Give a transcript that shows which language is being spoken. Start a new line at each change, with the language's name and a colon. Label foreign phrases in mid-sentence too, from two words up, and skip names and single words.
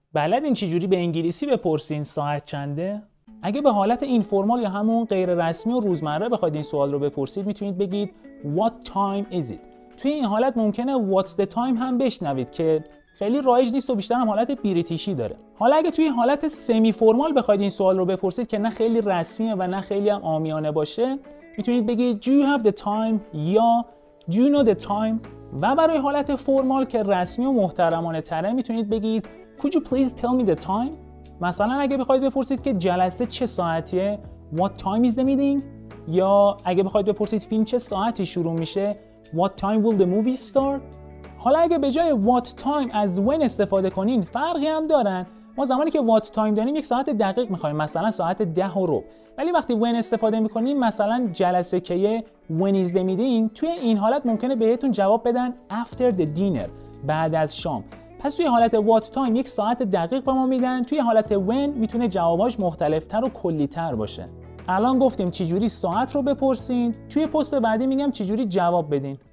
Persian: بلدین چجوری به انگلیسی بپرسین ساعت چنده؟ اگه به حالت اینفورمال یا همون غیر رسمی و روزمره بخواید این سوال رو بپرسید میتونید بگید
English: What time is it؟
Persian: توی این حالت ممکنه
English: What's the time
Persian: هم بشنوید که خیلی رایج نیست و بیشتر هم حالت بریتیشی داره. حالا اگه توی حالت
English: semi formal
Persian: بخواید این سوال رو بپرسید که نه خیلی رسمیه و نه خیلی هم عامیانه باشه میتونید بگید
English: Do you have the time؟
Persian: یا
English: Do you know the time؟
Persian: و برای حالت فرمال که رسمی و محترمانه تره میتونید بگید
English: Could you please tell me the time؟
Persian: مثلا اگه بخواید بپرسید که جلسه چه ساعتیه
English: What time is the meeting؟
Persian: یا اگه بخواید بپرسید فیلم چه ساعتی شروع میشه
English: What time will the movie start؟
Persian: حالا اگه به جای
English: what time
Persian: از when استفاده کنین فرقی هم دارن. ما زمانی که
English: what time
Persian: داریم یک ساعت دقیق میخوایم، مثلا ساعت 10:15. ولی وقتی when استفاده میکنیم مثلا جلسه که
English: when is the meeting،
Persian: توی این حالت ممکنه بهتون جواب بدن
English: after the dinner،
Persian: بعد از شام. پس توی حالت
English: what time
Persian: یک ساعت دقیق به ما میدن، توی حالت when میتونه جواباش مختلفتر و کلی‌تر باشه. الان گفتیم چجوری ساعت رو بپرسین، توی پست بعدی میگم چجوری جواب بدین.